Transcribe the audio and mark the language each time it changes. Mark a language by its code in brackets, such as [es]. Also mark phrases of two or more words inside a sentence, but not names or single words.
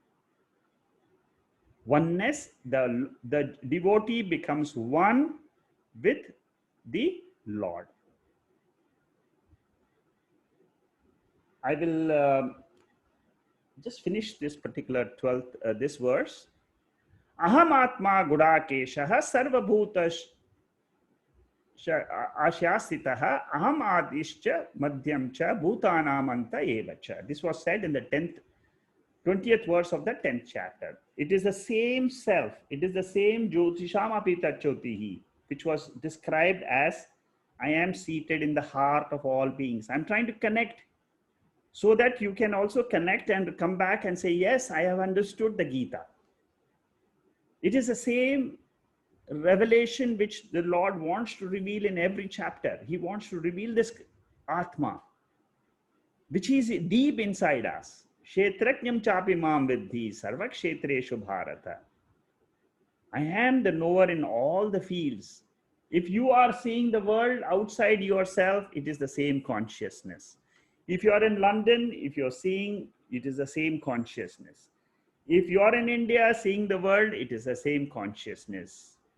[en] Oneness, the devotee becomes one with the Lord. I will just finish this particular 12th, this verse. [sa] Ahamatma gudakeshaha sarvabhutash ashyasitaha aham adishcha madhyamcha bhutanamanta evacha. [en] This was said in the 20th verse of the 10th chapter. It is the same self. It is the same [sa] jyotishamapi tachyotihi, [en] which was described as I am seated in the heart of all beings. I'm trying to connect so that you can also connect and come back and say, yes, I have understood the Gita. It is the same revelation which the Lord wants to reveal in every chapter. He wants to reveal this Atma, which is deep inside us. [sa] Kshetrajnam chapi mam vidhi sarva kshetreshu bharata. [en] I am the knower in all the fields. If you are seeing the world outside yourself, it is the same consciousness. If you are in London, if you're seeing, it is the same consciousness. If you are in India seeing the world, it is the same consciousness.